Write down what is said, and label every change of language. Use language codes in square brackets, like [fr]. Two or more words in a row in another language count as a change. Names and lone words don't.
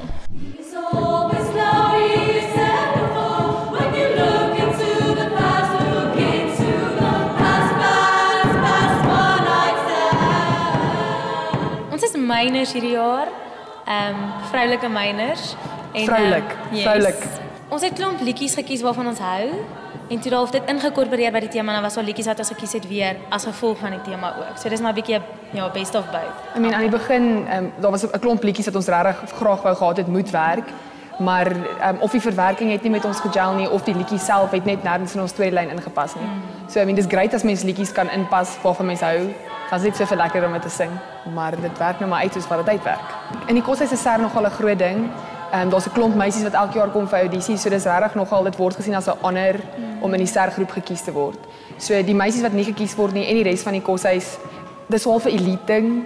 [af] Ons is myners hierdie jaar. Vroulike myners. Vroulik. Ons het klomp liedjies gekies waarvan ons hou. En toe daar dit ingekorporeer by die tema, dan was daar liedjies wat ons gekies het weer as gevolg van die tema ook. So dis maar 'n bietjie [en] best of both. I mean, [af] aan die begin, daar was 'n klomp liedjies wat ons regtig graag wou gehad het moet werk, maar of die verwerking het nie met ons gegel nie of die liedjie self het net nêrens in ons storylyn ingepas nie. [en] So I mean, [af] dis great as mens liedjies kan inpas waarvan mens hou. Dan is dit soveel lekker om dit te sing, maar dit werk nou maar uit soos wat dit uitwerk. In die koshuis is Ser nogal 'n groot ding. Daar's 'n klomp meisies wat elke jaar kom vir audisie, so dis regtig nogal dit word gesien as 'n honor om in die Ser groep gekies te word. So die meisies wat nie gekies word nie en die res van die koshuis, dis al vir elite ding.